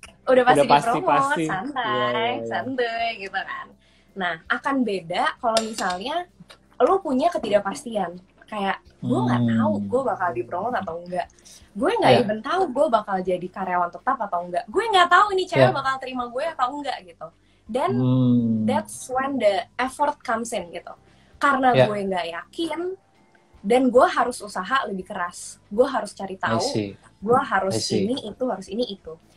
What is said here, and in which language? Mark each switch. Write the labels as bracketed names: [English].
[Indonesian] Udah pasti dipromot, santai gitu kan. Nah, akan beda kalau misalnya lo punya ketidakpastian. Kayak, gue nggak tahu gue bakal dipromot atau enggak. Gue nggak even tahu gue bakal jadi karyawan tetap atau enggak. Gue nggak tahu ini cewek bakal terima gue atau enggak gitu. [English] Dan that's when the effort comes in gitu. [Indonesian] Karena gue nggak yakin, dan gue harus usaha lebih keras. Gue harus cari tahu, gue harus ini, itu.